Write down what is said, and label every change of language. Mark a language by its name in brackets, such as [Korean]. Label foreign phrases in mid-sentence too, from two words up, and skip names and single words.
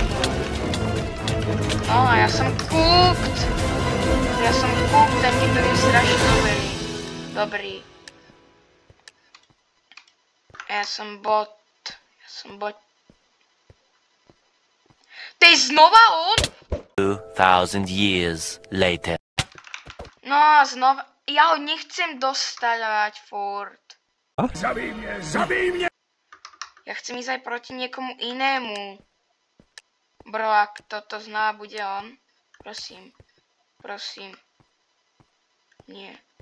[Slovak] No a ja som cooked. Ten typek je strašne dobrý. Ja som bot. To je znova on? [English] 2000 years later. [Slovak] No a znova. Ja ho nechcem dostať furt. Zabij mňa! Ja chcem ísť aj proti niekomu inému. Bro, ak toto znova bude on. Prosím. Nie.